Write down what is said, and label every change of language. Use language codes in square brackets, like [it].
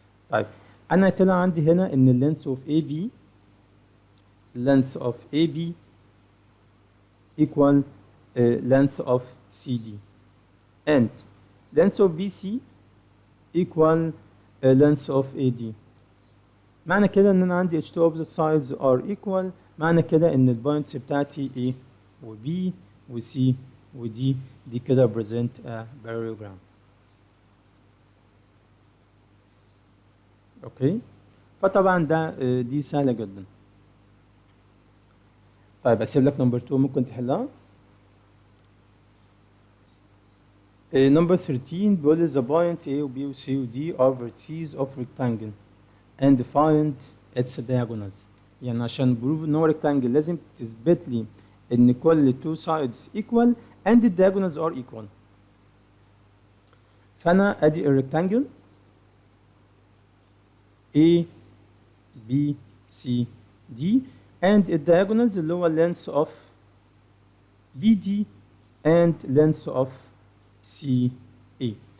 [ar] طيب أنا طلع عندي هنا إن [en] length of AB equal length of CD and length of BC equal length of AD. [ar] معنى كده ان انا عندي H2 [en] opposite sides are equal. [ar] معنى كده ان البوينتس بتاعتي ايه و B و C و D. دي كده [en] present a parallelogram. [ar] اوكي، فطبعا ده دي سهلة جدا. طيب اسيب لك نمبر 2 ممكن تحلها. [en] number 13 [ar] بيقول لي [en] the point A و B و C و D are vertices of rectangle and find its diagonals. [ar] يعني عشان بروف ان هو rectangle لازم تثبت لي ان كل two sides equal [en] and the diagonals are equal. [ar] فانا ادي الريكتانجل [en] A B C D and the diagonals اللي هو length of BD and length of CA.